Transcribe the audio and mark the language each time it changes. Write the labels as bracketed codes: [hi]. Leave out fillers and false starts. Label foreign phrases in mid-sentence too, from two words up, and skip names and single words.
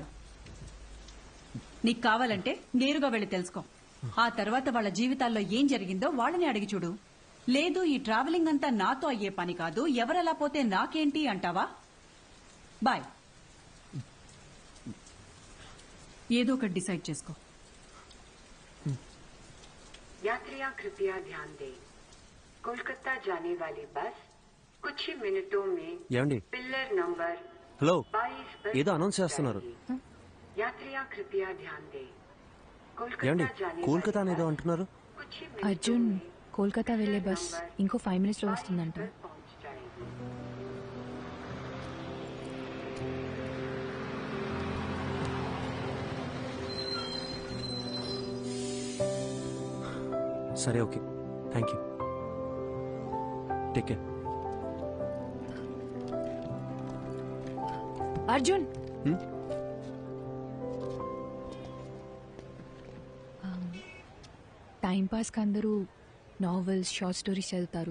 [te] నీకు కావాలంటే నేరుగా వెళ్లి తెలుసుకో. ఆ తర్వాత వాళ్ళ జీవితాల్లో ఏం జరిగిందో వాళ్ళని అడిగి చూడు. లేదు ఈ ట్రావెలింగ్ అంతా నాతో అయ్యే పని కాదు, ఎవరెలా పోతే నాకేంటి అంటావా? బాయ్. ఏదో ఒకటి డిసైడ్ చేసుకో. [hi] यात्रियां कृपया ध्यान दें, कोलकाता जाने वाली बस कुछ ही मिनटों में [te] ఏమండి, [en] pillar number [te] హలో 22 ఏదో అనౌన్స్ చేస్తున్నారు [hi] यात्रियां कृपया ध्यान दें [te] ఏమండి [hi] कोलकाता जाने [te] కోల్కతా [hi] वाली [te] అనేదో [hi] बस [te] అంటున్నారు [hi] कुछ ही मिनटों [te] అర్జున్ [hi] में [te] కోల్కతా వెళ్లే బస్ ఇంకో 5 minutes లో 22 వస్తుందంట. [hi] पर पहुंच जाएगी। [en] సరే okay thank you take care [te] అర్జున్ టైం పాస్కి అందరూ [en] నావెల్స్ షార్ట్ స్టోరీస్ [te] చదువుతారు.